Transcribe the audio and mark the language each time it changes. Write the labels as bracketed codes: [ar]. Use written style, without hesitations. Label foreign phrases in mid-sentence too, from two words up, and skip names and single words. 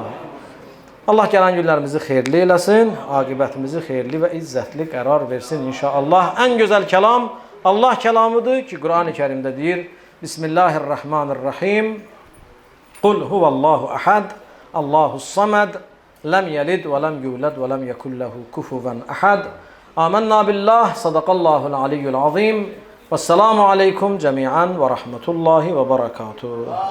[az] Allah gələn günlərimizi xeyirli eləsin, aqibətimizi xeyirli və izzətli qərar versin inşallah. Ən gözəl kəlam Allah kəlamıdır ki, Qur'an-ı Kərimdə deyir, [ar] بسم الله الرحمن الرحيم قل هو الله أحد الله الصمد, لم يلد ولم يولد ولم يكن له كفوا أحد. آمنا بالله صدق الله العلي العظيم. والسلام عليكم جميعا ورحمة الله وبركاته.